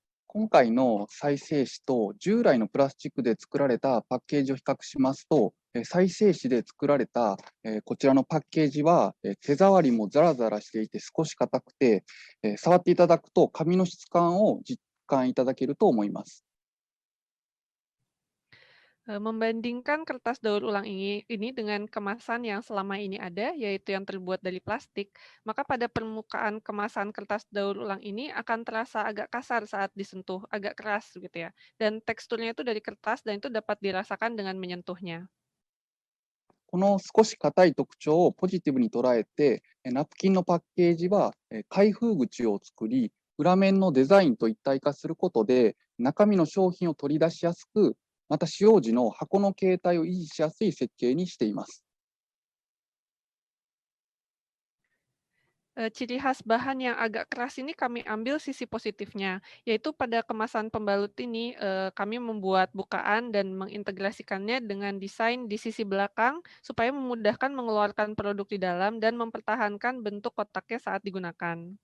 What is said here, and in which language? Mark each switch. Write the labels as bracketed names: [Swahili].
[Japanese] 今回の再生紙と従来のプラスチックで作られたパッケージを比較しますと、再生紙で作られたこちらのパッケージは手触りもザラザラしていて少し硬くて、触っていただくと紙の質感を実感いただけると思います。 [Indonesian] Membandingkan kertas daur ulang ini dengan kemasan yang selama ini ada, yaitu yang terbuat dari plastik, maka pada permukaan kemasan kertas daur ulang ini akan terasa agak kasar saat disentuh, agak keras gitu ya. Dan teksturnya itu dari kertas dan itu dapat dirasakan dengan menyentuhnya. [Japanese] この少し硬い特徴をポジティブに捉えて、ナプキンのパッケージは開封口を作り、裏面のデザインと一体化することで、中身の商品を取り出しやすく、また使用時の箱の形態を維持しやすい設計にしています。 [Indonesian] Ciri khas bahan yang agak keras ini kami ambil sisi positifnya, yaitu pada kemasan pembalut ini kami membuat bukaan dan mengintegrasikannya dengan desain di sisi belakang supaya memudahkan mengeluarkan produk di dalam dan mempertahankan bentuk kotaknya saat digunakan.